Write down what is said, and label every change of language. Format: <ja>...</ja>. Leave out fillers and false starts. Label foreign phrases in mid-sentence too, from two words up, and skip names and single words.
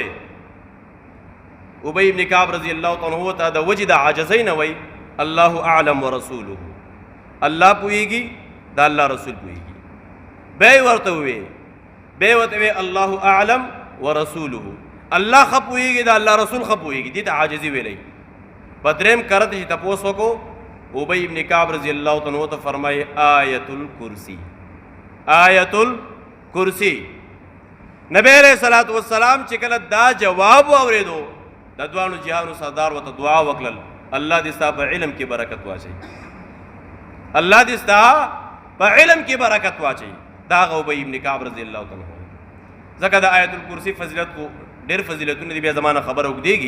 <ps>ابی ابن کعب</ps> <ar>رضی الله تعالی عنہ</ar> <ps>ته د وجه د عاجزۍ نه وایي</ps> <ar>الله اعلم ورسوله،</ar> <ps>الله پوهیږي د الله رسول پوهیږي. بیا ورته وی</ps> <ar>الله اعلم ورسوله،</ar> <ps>الله ښه پوهیږي د الله رسول ښه پوهیږي. دې ته عاجزي ویلی. په درېیم کرت چې تپوس وکړو ابی ابن کعب</ps> <ar>رضی الله تعالی عنہ</ar> <ps>ته فرمایي آیت الکرسی، آیت الکرسی. نبی</ps> <ar>علیہ الصلوۃ والسلام</ar> <ps>چې کله دا جواب واورېدو د دوانو جهانو سردار ورته دعا وکړل الله دې ستا په علم کې برکت واچوي، الله دې ستا په علم کې برکت واچوي. دا هغه ابی ابن کعب</ps> <ar>رضی الله تعالی عنہ.</ar> <ps>ځکه د آیت الکرسی فضیلت کو ډېر فضیلتونه دي، بیا زمانه خبره اوږدېږي.</ps>